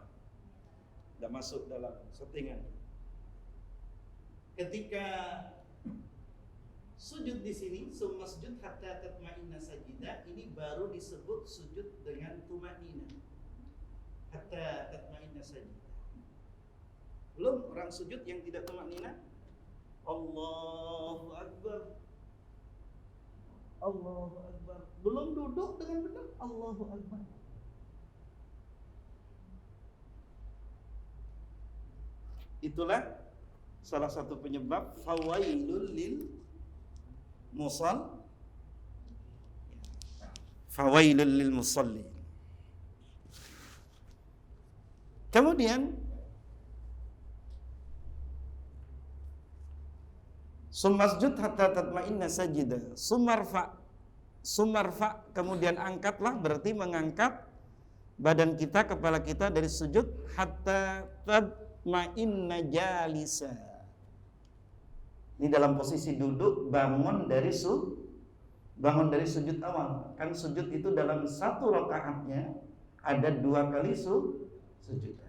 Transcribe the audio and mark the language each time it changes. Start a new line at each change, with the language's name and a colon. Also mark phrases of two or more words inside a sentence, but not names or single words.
Indonesian: Enggak masuk dalam settingan. Ketika sujud di sini,
Arabic: ثم اسجد حتى تطمئن ساجدا,
Indonesian: ini baru disebut sujud dengan tumanina.
Arabic: حتى تطمئن ساجدا.
Indonesian: Belum orang sujud yang tidak tumanina.
Arabic: الله أكبر الله أكبر.
Indonesian: Belum duduk dengan benar.
Arabic: الله أكبر.
Indonesian: Itulah salah satu penyebab
Arabic: فويل للمصل. فويل للمصلي. Kemudian ثم اسجد حتى تطمئن ساجدا.
Indonesian: Sumarfa kemudian angkatlah, berarti mengangkat badan kita, kepala kita dari sujud
Arabic: حتى تطمئن جالسا.
Indonesian: Ini dalam posisi duduk, bangun dari sujud awal. Kan sujud itu dalam satu rakaatnya ada 2 kali sujudan.